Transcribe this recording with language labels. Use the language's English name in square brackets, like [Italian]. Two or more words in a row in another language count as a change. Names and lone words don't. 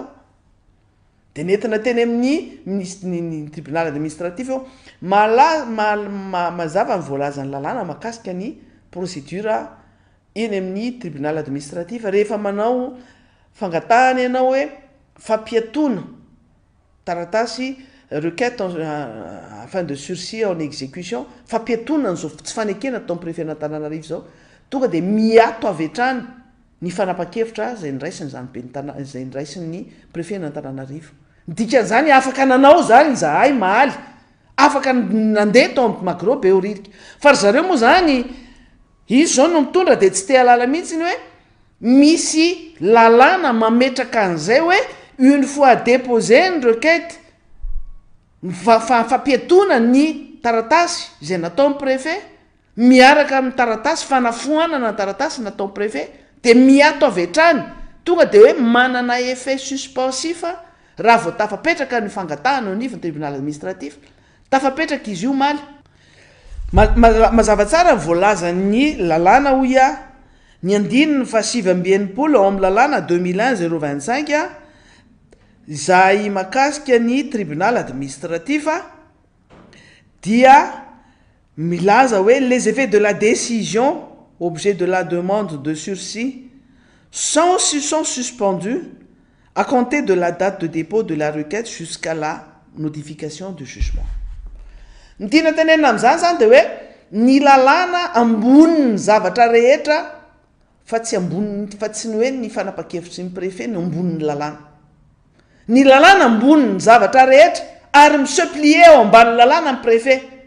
[Malagasy] Dia nentina teny amin'ny ny [French] tribunal administratif [Malagasy] eo mazava ny voalazan'ny lalàna mahakasika ny procédure eny amin'ny [French] tribunal administratif [Malagasy] rehefa manao fangatahana ianao hoe fampiatona taratasy [French] requête afin de sursis en exécution, [Malagasy] fampiatona n'izao tsy fanekena tamin'ny prefet n'Antananarivo zao, tonga dia miato avetrany ny fanapa-kevitra zay niraisiny zany be zay niraisiny ny prefet n'Antananarivo. Dikan'izany afaka nanao zany zahay mahaly, afaka nandeha tao amin'ny Magrobeoririka. Fa zareo moa zany izy zao no mitondra dia tsy te halala mihitsy ny hoe misy lalàna mametraka an'izay hoe [French] une fois déposé [Malagasy] ny requête fampiatona ny taratasy izay nataon'ny prefet miaraka amin'ny taratasy fanafoanana ny taratasy nataon'ny prefet de miato avy hatrany tonga de hoe manana [French] effet suspensif [Malagasy] raha vao tafapetraka ny fangatahana ny [French] tribunal administratif [Malagasy] tafapetraka izy io maly mazava tsara voalaza ny lalàna hoy a ny andininy fa 7 ao amin'ny lalàna 2001-025 izay makasika ny [French] tribunal administratif dia milaza hoe les effets de la décision objet de la demande de sursis sont suspendus à compter de la date de dépôt de la requête jusqu'à la notification du jugement. [Malagasy] Ny tiana tenenina amin'izany zany de hoe ny lalàna amboniny zavatra rehetra fa tsy amboniny fa tsy ny hoe ny fanapa-kevitry ny préfet ny amboniny lalàna. Ny lalàna amboniny zavatra rehetra ary miseplie ao ambany lalàna ny préfet.